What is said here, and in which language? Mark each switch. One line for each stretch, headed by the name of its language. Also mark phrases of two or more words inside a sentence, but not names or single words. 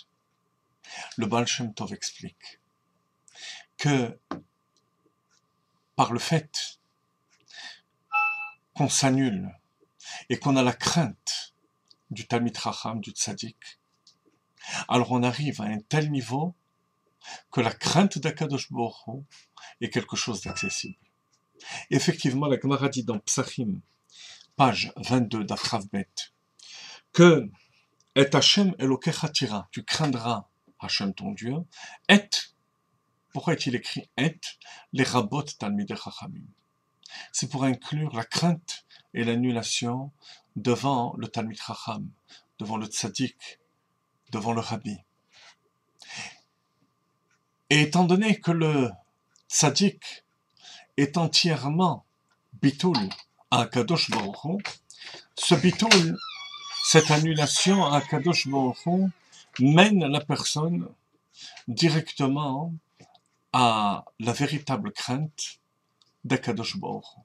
French: Le Baal Shem Tov explique que par le fait qu'on s'annule et qu'on a la crainte du
Hebrew: תלמיד חכם,
French: du Tzaddik, alors on arrive à un tel niveau que la crainte d'Akadosh Baruch Hu est quelque chose d'accessible. Effectivement, la Gemara dit dans Psachim, page 22 d'Afrav Bet, que et
Hebrew: השם אלוקיך תירא,
French: tu craindras Hashem ton Dieu, et, pourquoi est-il écrit et, les
Hebrew: לרבות תלמידי חכמים?
French: C'est pour inclure la crainte et l'annulation devant le
Hebrew: תלמיד חכם,
French: devant le tzaddik, devant le rabbi. Et étant donné que le tzaddik est entièrement bitul à Kadosh Baruch Hu, ce bitul, cette annulation à Kadosh Baruch Hu, mène la personne directement à la véritable crainte d'Akadosh Baruch Hu.